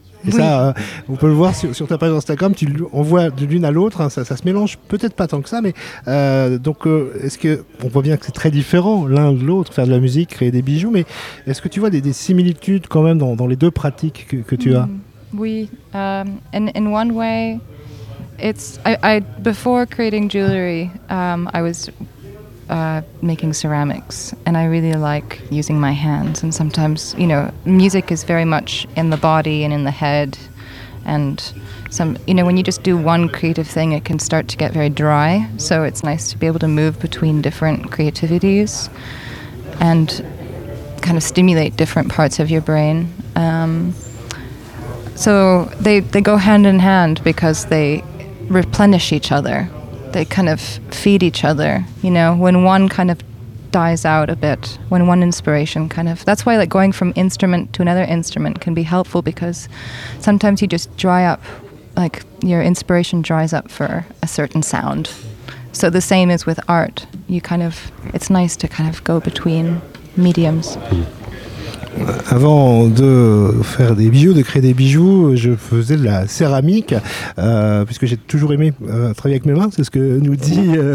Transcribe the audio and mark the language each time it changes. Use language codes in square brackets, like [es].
[fr] Et ça, on peut le voir sur ta page Instagram, tu envoies de l'une à l'autre, hein, ça se mélange peut-être pas tant que ça, mais est-ce que, on voit bien que c'est très différent l'un de l'autre, faire de la musique, créer des bijoux, mais est-ce que tu vois des similitudes quand même dans les deux pratiques que tu as ? [en] Oui, in one way, it's I before creating jewelry, I was making ceramics, and I really like using my hands. And sometimes, you know, music is very much in the body and in the head. And some, you know, when you just do one creative thing, it can start to get very dry. So it's nice to be able to move between different creativities and kind of stimulate different parts of your brain. So they go hand in hand because they replenish each other. They kind of feed each other, you know, when one kind of dies out a bit, when one inspiration kind of, that's why like going from instrument to another instrument can be helpful, because sometimes you just dry up, like your inspiration dries up for a certain sound. So the same is with art. You kind of, it's nice to kind of go between mediums. [fr] Avant de faire des bijoux, de créer des bijoux, je faisais de la céramique, puisque j'ai toujours aimé travailler avec mes mains, c'est ce que nous dit